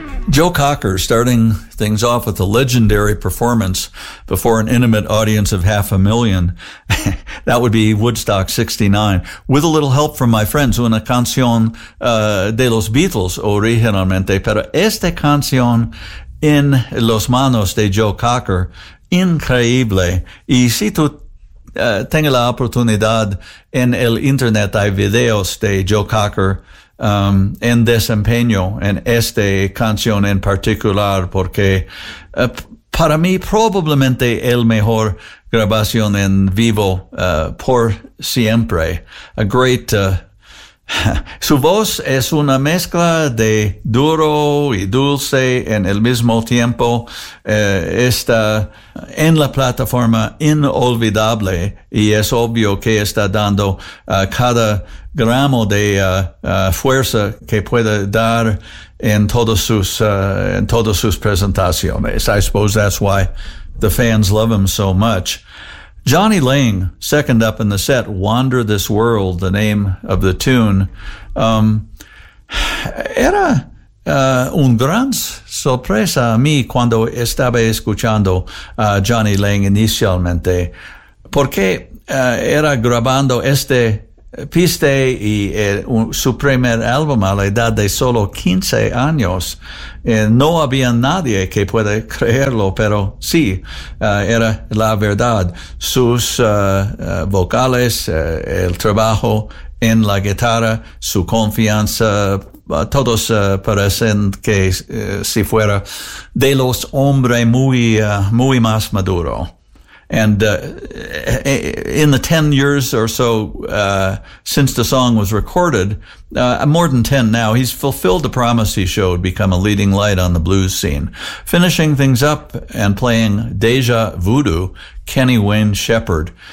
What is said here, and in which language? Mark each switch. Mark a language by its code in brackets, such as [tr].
[en] Joe Cocker, starting things off with a legendary performance before an intimate audience of 500,000. That would be Woodstock 69, with a little help from my friends, [es] una canción de los Beatles, originalmente, pero esta canción en los manos de Joe Cocker, increíble. Y si tú tengo la oportunidad, en el internet hay videos de Joe Cocker en desempeño en esta canción en particular, porque para mí probablemente el mejor grabación en vivo por siempre. [en] A great [es] su voz es una mezcla de duro y dulce en el mismo tiempo. Está en la plataforma inolvidable y es obvio que está dando cada gramo de fuerza que puede dar en todas sus presentaciones. [en] I suppose that's why the fans love him so much. [es] Johnny Lang, [en] second up in the set, Wander This World, the name of the tune, [es] era un gran sorpresa a mí cuando estaba escuchando a Johnny Lang inicialmente, porque era grabando este piste y su primer álbum a la edad de solo 15 años. No había nadie que pueda creerlo, pero sí, era la verdad. Sus vocales, el trabajo en la guitarra, su confianza, todos parecen que si fuera de los hombres muy, muy más maduro. [en] And in the 10 years or so since the song was recorded, more than 10 now, he's fulfilled the promise he showed, become a leading light on the blues scene. Finishing things up and playing Deja Voodoo, Kenny Wayne Shepherd.